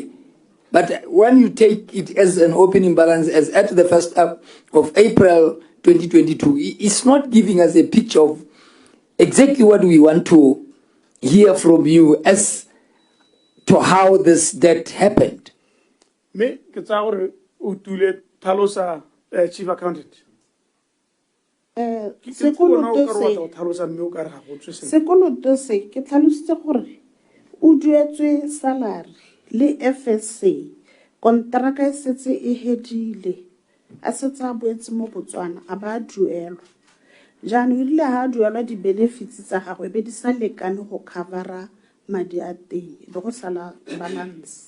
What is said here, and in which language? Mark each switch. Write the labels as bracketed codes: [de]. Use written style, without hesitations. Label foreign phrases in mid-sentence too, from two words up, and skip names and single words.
[en] But when you take it as an opening balance as at the 1st of April 2022, it's not giving us a picture of exactly what we want to hear from you as to how this debt happened. Me, Kitsaur Utule Talosa, chief accountant. [tn] Sekoloto se ke tlhalositse gore o duetswe salary le FSA kontraka e setse e hedile a setse a boetse mo Botswana a ba duelwa jaanong ile ha duelwa di benefits tsa gagwe be di sa lekane go covera madi a teng be go sala balance